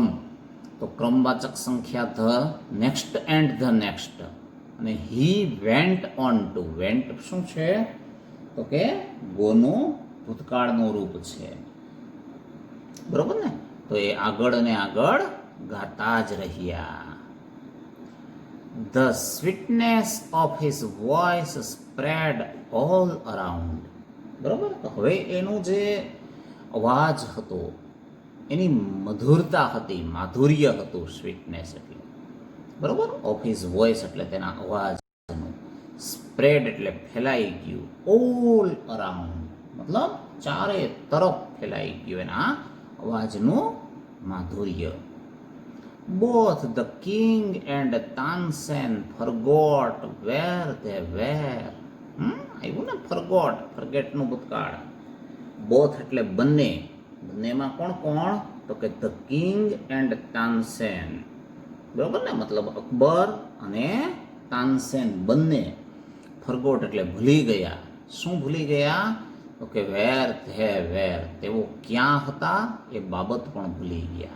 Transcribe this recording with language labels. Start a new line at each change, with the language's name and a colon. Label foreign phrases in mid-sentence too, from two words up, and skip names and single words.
Gujarati: તો ક્રમવાચક સંખ્યા
English: the, next and the next. અને he went on to. વેન્ટ
Gujarati: શું છે? તો કે ગોનું ભૂતકાળનું રૂપ છે. બરોબર ને? તો એ આગળ અને આગળ ગાતા જ રહ્યા.
English: The sweetness of his voice spread all around.
Gujarati: બરોબર? તો હવે એનું જે અવાજ હતો, એની મધુરતા હતી, માધુર્ય હતું. સ્વીટનેસ એટલે બરોબર.
English: of his voice
Gujarati: એટલે તેના અવાજનું. સ્પ્રેડ એટલે ફેલાઈ ગયું.
English: all around
Gujarati: મતલબ ચારે તરફ ફેલાઈ ગયું એના અવાજનું માધુર્ય.
English: Both the king and Tansen forgot where they were.
Gujarati: આવ્યું ને?
English: forgot, forget
Gujarati: નું ભૂતકાળ. બોથ એટલે બંને. બંનેમાં કોણ કોણ? તો કે
English: the king and Tansen.
Gujarati: બરોબર ને? મતલબ અકબર અને તાનસેન બંને. ફરગોટ એટલે ભૂલી ગયા. શું ભૂલી ગયા? તો કે
English: where they were,
Gujarati: તેઓ ક્યાં હતા એ બાબત પણ ભૂલી ગયા.